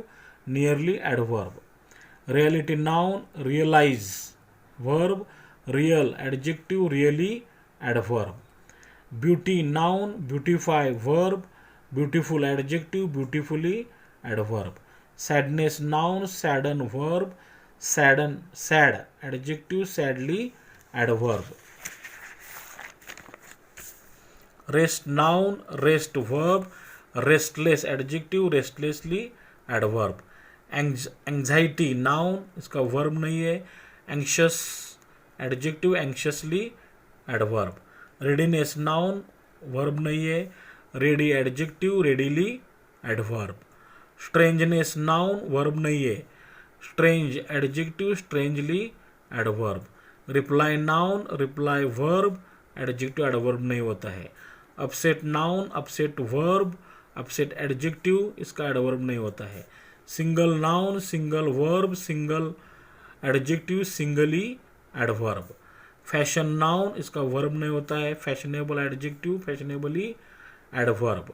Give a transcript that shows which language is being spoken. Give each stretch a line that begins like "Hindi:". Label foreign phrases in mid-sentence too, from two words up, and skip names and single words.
English: Nearly, adverb. Reality, noun. Realize, verb. Real, adjective. Really, adverb. Beauty, noun. Beautify, verb. Beautiful, adjective. Beautifully, adverb. Sadness, noun. Sadden, verb. sad, adjective, sadly, adverb. Rest, noun, rest, verb, restless, adjective, restlessly, adverb. Anxiety, noun,
Hindi: इसका verb नहीं है.
English: Anxious, adjective, anxiously, adverb. Readiness, noun,
Hindi: verb नहीं है.
English: Ready, adjective, readily, adverb. Strangeness, noun,
Hindi: verb नहीं है.
English: Strange, adjective, strangely, adverb. Reply, noun, reply, verb, adjective,
Hindi: adverb नहीं होता है.
English: Upset, noun, upset, verb, upset, adjective,
Hindi: इसका एडवर्ब नहीं होता है.
English: Single noun, single verb, single adjective, singly adverb. Fashion noun,
Hindi: इसका वर्ब नहीं होता है.
English: Fashionable adjective, fashionably adverb.